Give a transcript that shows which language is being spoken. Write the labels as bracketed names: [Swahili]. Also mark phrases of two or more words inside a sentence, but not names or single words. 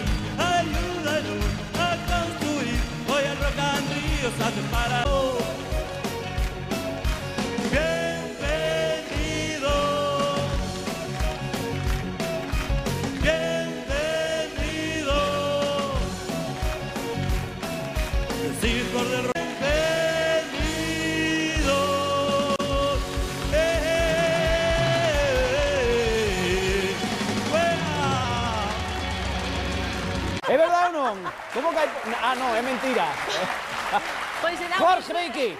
[Spanish] Ayúdanos a construir, hoy el Rock and Rio se hace para vos. Bienvenido, bienvenido, el circo del rock. [Galician] É verdade ou non? Como que... Ah, non, é mentira. Jorge, ven aquí.